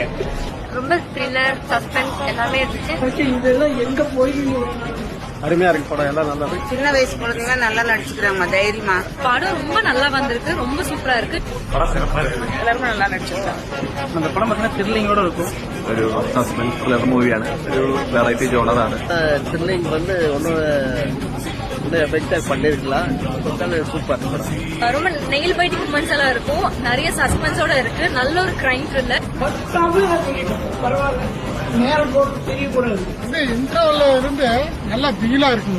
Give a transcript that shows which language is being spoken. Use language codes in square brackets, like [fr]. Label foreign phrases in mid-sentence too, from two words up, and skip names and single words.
[ta] ரொம்ப த்ரில்லர், சஸ்பென்ஸ் எல்லாமே இருந்துச்சு. இதெல்லாம் எங்க போய் அருமையா இருக்கு படம். எல்லாம் நல்லா இருக்கு. சின்ன வயசு குழந்தைங்க நல்லா நடிச்சுக்கிறாங்க தைரியமா. படம் ரொம்ப நல்லா வந்திருக்கு, ரொம்ப சூப்பரா இருக்கு. படம் சிறப்பா இருக்கு. எல்லாருமே நல்லா நடிச்சிருக்காங்க. அந்த படம் பார்த்தீங்கன்னா த்ரில்லிங்கோட இருக்கும். [ml] ഒരു [en] suspense thriller [ml] മൂവിയാണ്. ഒരു വെറൈറ്റി ജോണറാണ്. [ta] த்ரில்லிங் வந்து ஒன்னும் எஃபெக்டா பண்ணிருக்கலாம். சூப்பர். ரொம்ப [en] nail biting moments [ta] எல்லாம் இருக்கும். நிறைய சஸ்பென்ஸோட இருக்கு. நல்ல ஒரு [en] crime thriller. [ta] பரவாயில்ல, நேரம் போட்டு தெரியக்கூடாது. இன்டர்வல்ல இருந்து நல்லா திகிலா இருக்குங்க.